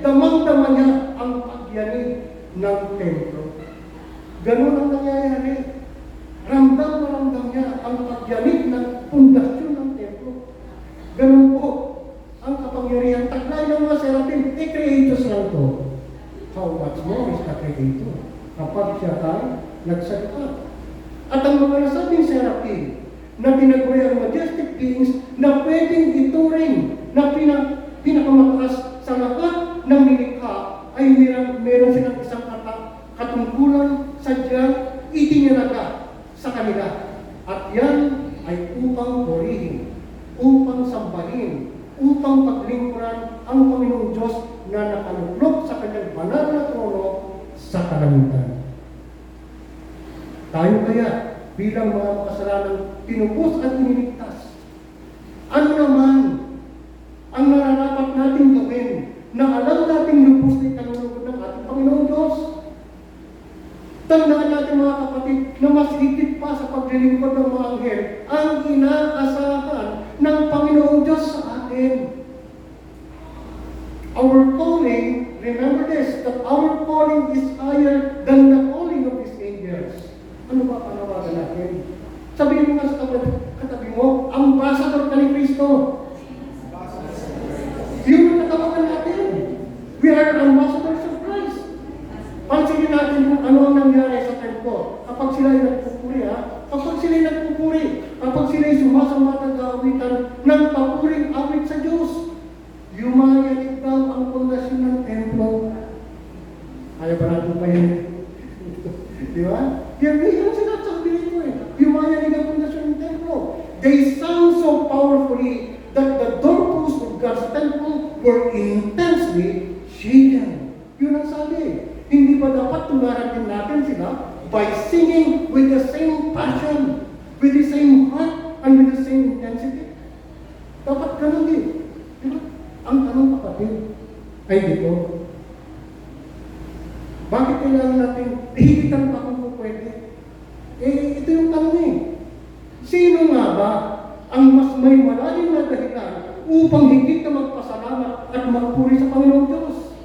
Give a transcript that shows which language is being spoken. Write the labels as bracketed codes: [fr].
[tl] Damang-dama niya ang pagyanig ng templo. Ganun ang nangyayari. Ramdam na ramdam niya ang pagyanig ng pundasyon ng templo. Ganun po ang kapangyarihan. Taglay ng mga seraphim, creators lang to. [en] How much more is the creator? [tl] Kapag siya ay nagsalita. At ang mga nasabing seraphim na tinaguri ang majestic beings na pwedeng ituring na pinakamataas sa lahat ng nilikha ay meron silang isang katungkulan sadyang itinalaga sa kanila. At yan ay upang purihin, upang sambahin, upang paglingkuran ang Panginoong Diyos na nakaluklok sa kanyang banal na trono sa kalangitan. Tayo kaya bilang mga makasalanan tinupos at iniligtas. Ano naman ang nararapat natin gawin na alam natin lubos na ikalulugod ng ating Panginoong Diyos? Tandaan natin, mga kapatid, na mas higit pa sa paglilingkod ng mga anghel ang inaasahan ng Panginoong Diyos sa atin. [en] Our calling, remember this, that our calling is higher than the calling of His angels. [tl] Ano ba panawagan natin? Sabihin mo nga sa katabi mo, ambassador ka ni Kristo. Yun ang natawagan natin. [en] We are ambassadors of Christ. [tl] Pansinin natin kung ano ang nangyari sa templo. Kapag sila ay nagpupuri, kapag sila ay nagpupuri, kapag sila ay sumasama ng kaawitan ng papuring awit sa Diyos, yumayanig daw ang pundasyon ng templo. Ayaw ba natin pa yun? Di ba? Yan sinasabi nito eh. niya ng pundasyon ng templo. [en] They sang so powerfully that the doorposts of God's temple were intensely shaken. [tl] Yun ang sabi. Hindi ba dapat tularan din natin sila [en] by singing with the same passion, with the same heart, and with the same intensity? [tl] Dapat ganun din. Diba? Ang tanong, kapatid, ay dito. Bakit kailangan natin hihitan pa kung pwede? Ito yung tanong eh. Sino nga ba ang mas may malalim na dahilan upang higit na magpasalamat at magpuri sa Panginoong Diyos?